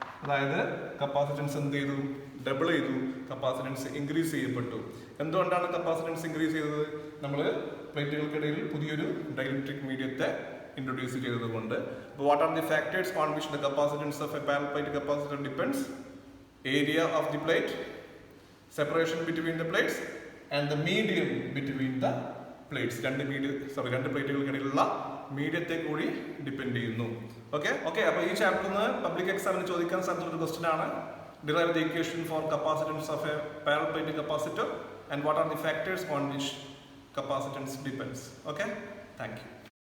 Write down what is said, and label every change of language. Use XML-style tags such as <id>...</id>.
<ml>അതായത് കപ്പാസിറ്റൻസ് എന്ത് ചെയ്തു? ഡബിൾ ചെയ്തു. കപ്പാസിറ്റൻസ് ഇൻക്രീസ് ചെയ്യപ്പെട്ടു. എന്തുകൊണ്ടാണ് കപ്പാസിറ്റൻസ് ഇൻക്രീസ് ചെയ്തത്? നമ്മൾ പ്ലേറ്റുകൾക്കിടയിൽ പുതിയൊരു ഡൈഇലക്ട്രിക് മീഡിയത്തെ ഇൻട്രൊഡ്യൂസ് ചെയ്തതുകൊണ്ട്. അപ്പോൾ</ml> <en>What are the factors on which the capacitance of a parallel plate capacitor depends? Area of the plate, separation between the plates and the medium between the plates.</en> <ml>രണ്ട് പ്ലേറ്റുകൾക്കിടയിലുള്ള മീഡിയത്തെ കൂടി depend ചെയ്യുന്നു. Okay, അപ്പോൾ ഈ ചാപ്റ്ററിൽ നിന്ന് public എക്സാമിന് ചോദിക്കാൻ സാധ്യതയുള്ള ഒരു ക്വസ്റ്റ്യൻ ആണ്</ml> <en>derive the equation for capacitance of a parallel plate capacitor and what are the factors on which capacitance depends. Okay, thank you.</en>